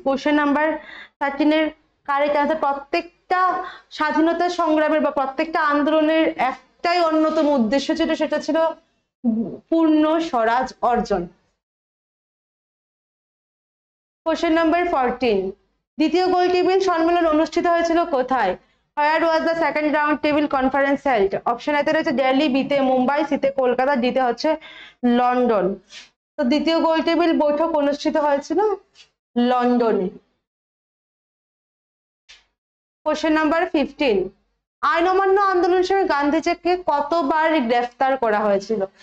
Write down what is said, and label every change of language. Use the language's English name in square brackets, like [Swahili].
[Bangla] Question number 13 এর correct answer, প্রত্যেকটা স্বাধীনতা সংগ্রামের বা প্রত্যেকটা আন্দোলনের একটাই অন্যতম উদ্দেশ্য ছিল, সেটা ছিল পূর্ণ স্বরাজ অর্জন। কোশ্চেন নাম্বার 14, দ্বিতীয় গোল টেবিল সম্মেলন অনুষ্ঠিত হয়েছিল কোথায়? [English] Where was the second round table conference held? [Bangla] Option এতে রয়েছে দিল্লি, বিতে মুম্বাই, সিতে কলকাতা, ডিতে হচ্ছে লন্ডন। তো দ্বিতীয় গোল টেবিল বৈঠক অনুষ্ঠিত হয়েছিল লন্ডনে। কোশ্চেন নাম্বার 15, আইন অমান্য আন্দোলনের সময় গান্ধীজিকে কতবার গ্রেফতার করা হয়েছিল?